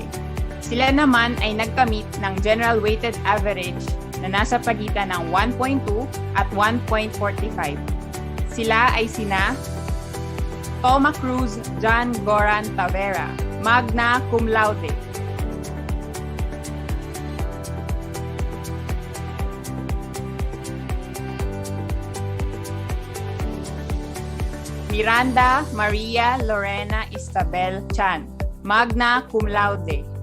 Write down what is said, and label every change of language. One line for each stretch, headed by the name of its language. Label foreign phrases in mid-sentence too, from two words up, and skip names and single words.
Filipino: Sila naman ay nagkamit ng
English: general weighted average
Filipino: na nasa pagitan ng 1.2 at 1.45. Sila ay sina Toma Cruz John Goran Tavera,
Latin: magna cum laude.
Filipino: Miranda Maria Lorena Isabel Chan,
Latin: magna cum laude.